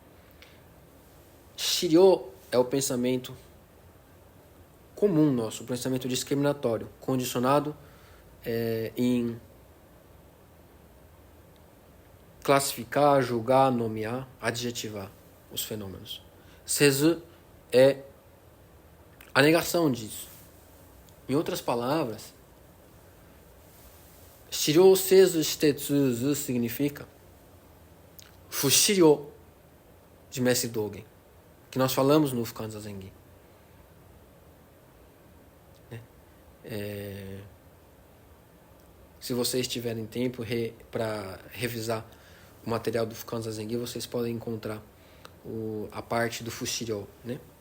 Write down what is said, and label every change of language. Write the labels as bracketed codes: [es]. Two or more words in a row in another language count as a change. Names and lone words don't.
[pt] Shiryo é o pensamento comum nosso, o pensamento discriminatório, condicionado em classificar, julgar, nomear, adjetivar os fenômenos. Sezu é a negação disso. Em outras palavras, [ja] 思量せずして通ず [pt] significa Fushiryo de Mestre Dogen, que nós falamos no Fukan Zazen. Se vocês tiverem tempo para revisar o material do Fukan Zazen, vocês podem encontrar a parte do Fushiryo, né?